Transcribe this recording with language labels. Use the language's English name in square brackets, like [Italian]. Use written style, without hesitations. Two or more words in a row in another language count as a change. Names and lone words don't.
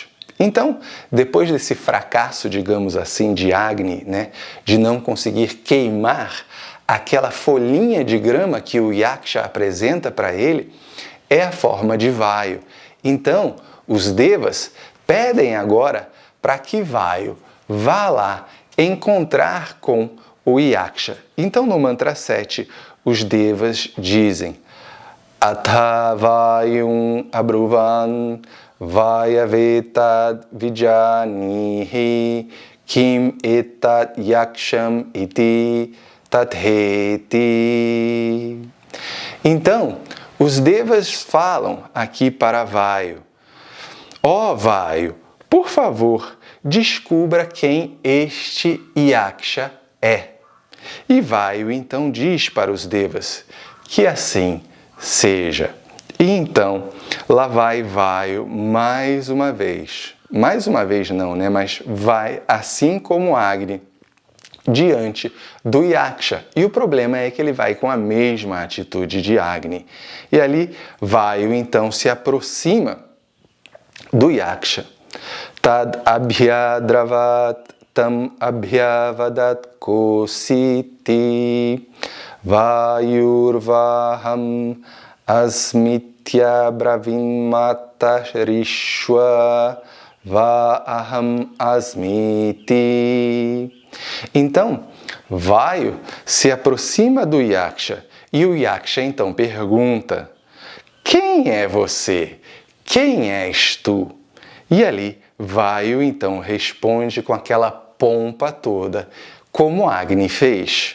[Portuguese] Então, depois desse fracasso, digamos assim, de Agni, né, de não conseguir queimar aquela folhinha de grama que o Yaksha apresenta para ele, é a forma de Vayu. Então, os Devas pedem agora para que Vayu vá lá encontrar com o Yaksha. Então, no mantra 7, os Devas dizem [Sanskrit] अथ वायुम् अब्रुवन् वायवेतद् विजानीहि किम् एतत् यक्षम् इति तथेति. [Portuguese] Então, os Devas falam aqui para Vayu: ó Vayu, por favor, descubra quem este Yaksha é. E Vayu então diz para os Devas que assim seja. E então, lá vai Vayu mais uma vez não, né? Mas vai, assim como Agni, diante do Yaksha. E o problema é que ele vai com a mesma atitude de Agni. E ali, Vayu então se aproxima do Yaksha. [Sanskrit] तद् अभ्यद्रवत् तम् अभ्यवदत् कोऽसीति वायुर्वाहम् अस्मीत्य ब्रवीन्मातरिश्वा वाहम् अस्मीति. [Portuguese] Então, Vayu se aproxima do Yaksha e o Yaksha então pergunta: quem é você? Quem és tu? E ali, Vayu então responde com aquela pompa toda, como Agni fez.